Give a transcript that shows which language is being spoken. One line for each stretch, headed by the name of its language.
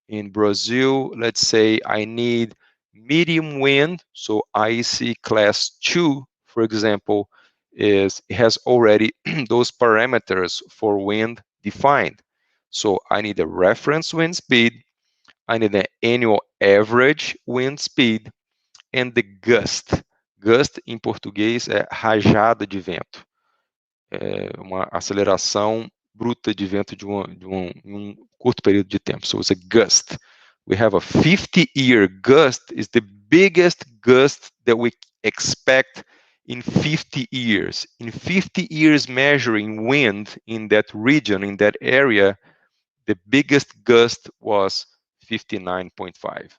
English: In Brazil, let's say I need medium wind, so IEC class 2, for example, has already those parameters for wind defined. So I need a reference wind speed, I need an annual average wind speed, and the gust.
Portuguese: Gust em português é rajada de vento. Uma aceleração bruta de vento de um curto período de tempo.
English: So it's a gust. We have a 50-year gust is the biggest gust that we expect in 50 years. In 50 years measuring wind in that region, in that area, the biggest gust was 59.5.